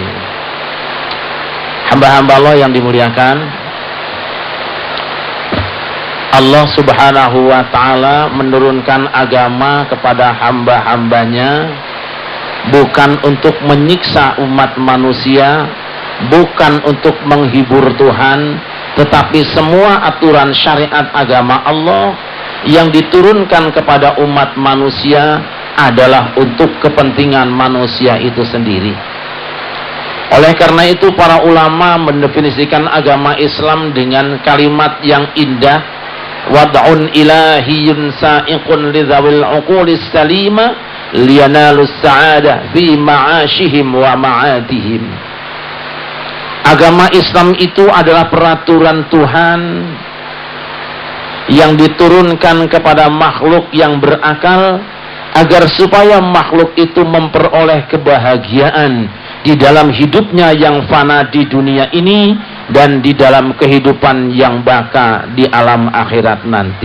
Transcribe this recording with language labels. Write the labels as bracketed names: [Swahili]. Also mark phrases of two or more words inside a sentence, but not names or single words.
[Indonesian] Hamba-hamba Allah yang dimuliakan, Allah [Arabic] سبحانه وتعالى [Indonesian] menurunkan agama kepada hamba-hambanya bukan untuk menyiksa umat manusia, bukan untuk menghibur Tuhan, tetapi semua aturan syariat agama Allah yang diturunkan kepada umat manusia adalah untuk kepentingan manusia itu sendiri. Oleh karena itu para ulama mendefinisikan agama Islam dengan kalimat yang indah, [Arabic] وضع إلهي سائق لذوي العقول السليمة لينالوا السعادة في معاشهم ومعادهم. [Indonesian] Agama Islam itu adalah peraturan Tuhan yang diturunkan kepada makhluk yang berakal agar supaya makhluk itu memperoleh kebahagiaan di dalam hidupnya yang fana di dunia ini dan di dalam kehidupan yang baka di alam akhirat nanti.